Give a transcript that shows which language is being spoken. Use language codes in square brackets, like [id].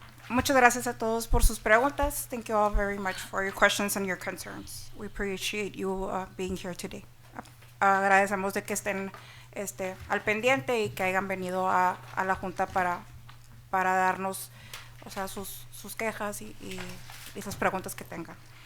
[es] Muchas gracias a todos por sus preguntas. [en] Thank you all very much for your questions and your concerns. We appreciate you being here today. [es] Agradecemos de que estén al pendiente y que hayan venido a la junta para darnos, o sea, sus quejas y esas preguntas que tengan.